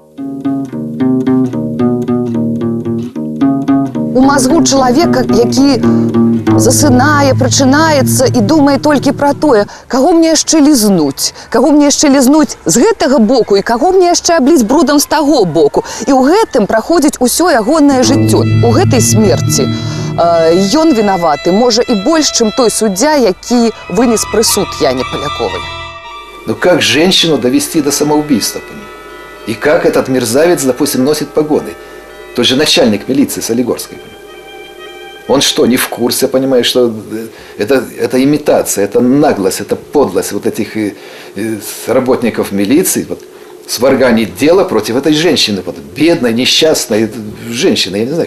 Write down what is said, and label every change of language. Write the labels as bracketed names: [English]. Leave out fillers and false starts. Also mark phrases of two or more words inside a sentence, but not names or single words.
[Belarusian] У мазгу чалавека, які засынае, прачынаецца і думае толькі пра тое, каго мне яшчэ лізнуць, з гэтага боку і каго мне яшчэ абліць брудам з таго боку. І ў гэтым праходзіць усё ягонае жыццё. У гэтай смерці ён вінаваты, можа, і больш, чым той суддзя, які вынес прысуд Яне Паляковай. [Russian] Ну как женщину довести до самоубийства? И как этот мерзавец, допустим, носит погоны? Тот же начальник милиции Солигорской. Он что, не в курсе, понимаешь, что это имитация, это наглость, это подлость вот этих работников милиции, вот, сварганить дело против этой женщины, вот, бедной, несчастной женщины, я не знаю.